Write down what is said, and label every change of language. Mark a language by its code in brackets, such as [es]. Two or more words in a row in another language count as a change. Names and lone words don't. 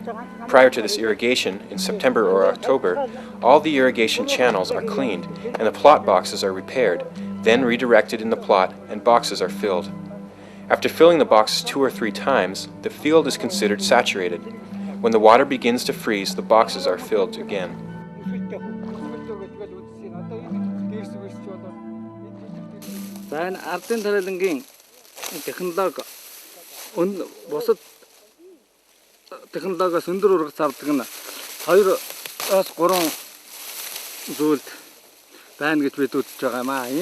[en] Prior to this irrigation, in September or October, all the irrigation channels are cleaned and the plot boxes are repaired, then redirected in the plot and boxes are filled. After filling the boxes 2 or 3 times, the field is considered saturated. When the water begins to freeze, the boxes are filled again. [mn] За энэ ардын тариалангийн технологи бусад технологиос өндөр ургац авдаг нь 2-3 зүйлд байна гэж бид үзэж байгаа юм аа.